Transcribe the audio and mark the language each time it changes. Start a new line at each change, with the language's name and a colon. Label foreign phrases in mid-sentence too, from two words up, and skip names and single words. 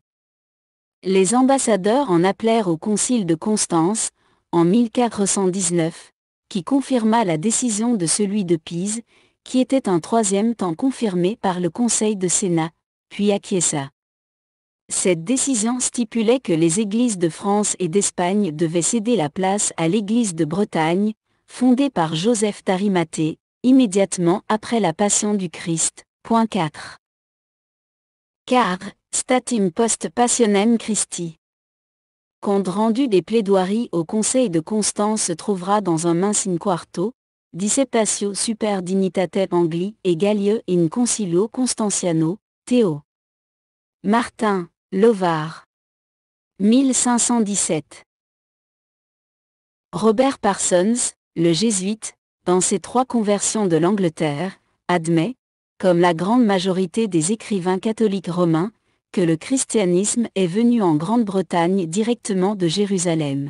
French: Les ambassadeurs en appelèrent au concile de Constance, en 1419, qui confirma la décision de celui de Pise, qui était un troisième temps confirmé par le Conseil de Sénat, puis acquiesça. Cette décision stipulait que les églises de France et d'Espagne devaient céder la place à l'église de Bretagne, fondée par Joseph d'Arimathée, immédiatement après la Passion du Christ. Point 4. Car,
Latin: statim post passionem Christi.
French: Compte rendu des plaidoiries au Conseil de Constance se trouvera dans un mince
Latin: in quarto, dissertatio super dignitatem Angli et Gallieu in concilio Constantiano,
French: Théo. Martin, Lovar. 1517. Robert Parsons, le jésuite, dans ses 3 conversions de l'Angleterre, admet, comme la grande majorité des écrivains catholiques romains, que le christianisme est venu en Grande-Bretagne directement de Jérusalem.